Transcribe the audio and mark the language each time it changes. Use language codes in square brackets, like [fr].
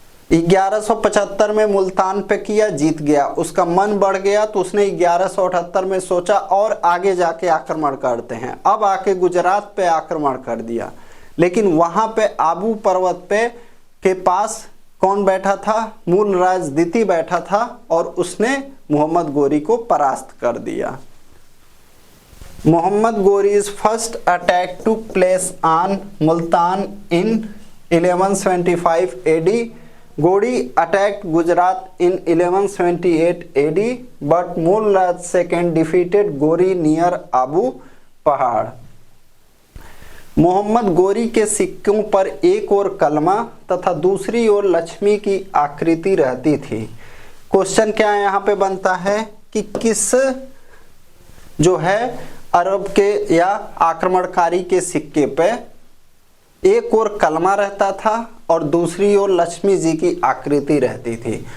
[hi] 1175 में मुल्तान पे किया, जीत गया, उसका मन बढ़ गया तो उसने 1178 में सोचा और आगे जाके आक्रमण करते हैं। अब आके गुजरात पे आक्रमण कर दिया, लेकिन वहां पे आबू पर्वत पे के पास कौन बैठा था? मूलराज द्वितीय बैठा था और उसने मोहम्मद गोरी को परास्त कर दिया। [en] Mohammad Ghori's first attack took place on Multan in 1175 AD. Gori attacked Gujarat in 1178 AD, but Mulraj II defeated Gori near Abu pahad. [hi] मोहम्मद गोरी के सिक्कों पर एक ओर कलमा तथा दूसरी ओर लक्ष्मी की आकृति रहती थी। क्वेश्चन क्या यहाँ पे बनता है कि किस जो है अरब के या आक्रमणकारी के सिक्के पे एक ओर कलमा रहता था और दूसरी ओर लक्ष्मी जी की आकृति रहती थी।